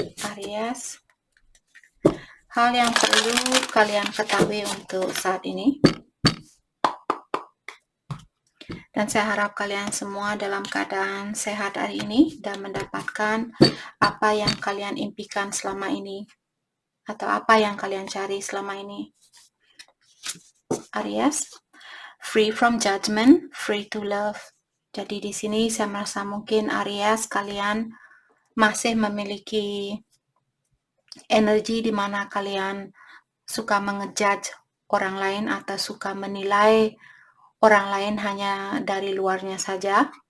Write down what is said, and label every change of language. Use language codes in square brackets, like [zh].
[id] Aries. Hal yang perlu kalian ketahui untuk saat ini. Dan saya harap kalian semua dalam keadaan sehat hari ini dan mendapatkan apa yang kalian impikan selama ini atau apa yang kalian cari selama ini. [en] Aries, free from judgment, free to love. [id] Jadi di sini saya merasa mungkin Aries kalian masih memiliki energi di mana kalian suka mengejudge orang lain atau suka menilai orang lain hanya dari luarnya saja.